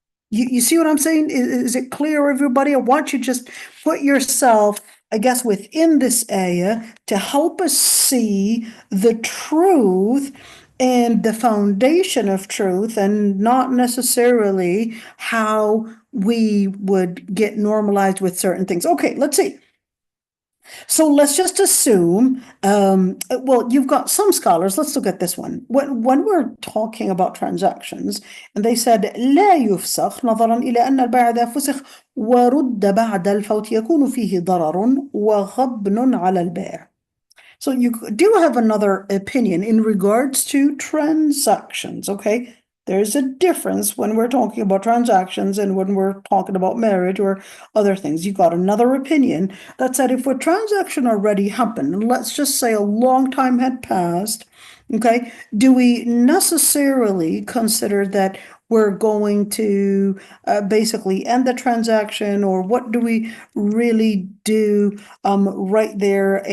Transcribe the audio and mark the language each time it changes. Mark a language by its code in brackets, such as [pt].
[en] You see what I'm saying? Is it clear, everybody? I want you to just put yourself, I guess, within this area to help us see the truth and the foundation of truth, and not necessarily how we would get normalized with certain things. Okay, let's see. So let's just assume, well, you've got some scholars, let's look at this one. When we're talking about transactions, and they said, [ar] لا يفسخ نظرا إلى أن البيع إذا فسخ ورد بعد الفوت يكون فيه ضرر وغبن على البائع. [en] So you do have another opinion in regards to transactions, okay? There's a difference when we're talking about transactions and when we're talking about marriage or other things. You got another opinion that said if a transaction already happened, and let's just say a long time had passed, okay, do we necessarily consider that we're going to basically end the transaction, or what do we really do right there?